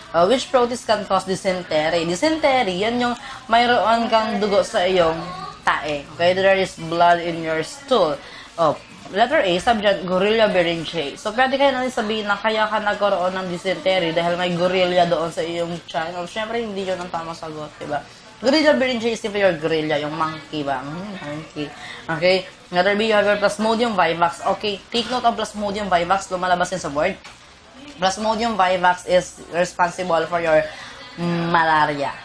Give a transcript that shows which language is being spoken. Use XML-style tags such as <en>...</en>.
<en>Which proteins can cause dysentery?</en> <tl>Dysentery, yan yung mayroon kang dugo sa iyong tae.</tl> <en>Okay, there is blood in your stool. Letter A,</en> <tl>sabi dyan,</tl> <en>Gorilla Beringaceae.</en> <tl>So, pwede kayo natin sabihin na kaya ka nagkaroon ng dysentery dahil may gorilla doon sa iyong tiyan. Siyempre, hindi yun ang tamang sagot, diba?</tl> <en>Gorilla Beringaceae is simply your gorilla,</en> <tl>yung monkey ba?</tl> <en>Monkey. Okay? Letter B, you have your Plasmodium vivax. Okay, take note of Plasmodium vivax.</en> <tl>Lumalabas din sa board.</tl> <en>Plasmodium vivax is responsible for your malaria.</en>